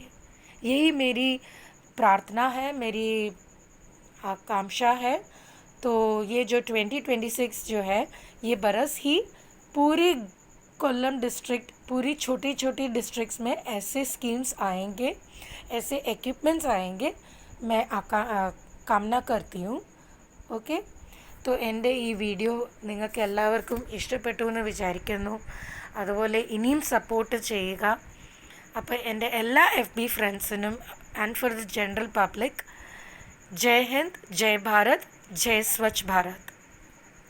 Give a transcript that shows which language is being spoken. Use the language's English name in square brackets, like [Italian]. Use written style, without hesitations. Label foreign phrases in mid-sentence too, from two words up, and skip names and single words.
[Hindi] यही मेरी प्रार्थना है, मेरी आकांक्षा है. तो ये जो 2026 जो है, ये बरस ही पूरी कोल्लम डिस्ट्रिक्ट, पूरी छोटी डिस्ट्रिक्ट्स में ऐसे स्कीम्स आएंगे, ऐसे इक्विपमेंट्स आएंगे. मैं കാമന करती हूँ. [Malayalam] ഓക്കെ. तो എൻ്റെ ഈ വീഡിയോ നിങ്ങൾക്ക് എല്ലാവർക്കും ഇഷ്ടപ്പെട്ടു എന്ന് വിചാരിക്കുന്നു. അതുപോലെ ഇനിയും സപ്പോർട്ട് ചെയ്യുക. അപ്പോൾ എൻ്റെ എല്ലാ FB ഫ്രണ്ട്സിനും [English] and for the general public, [Hindi] जय हिंद, जय भारत, जय स्वच्छ भारत.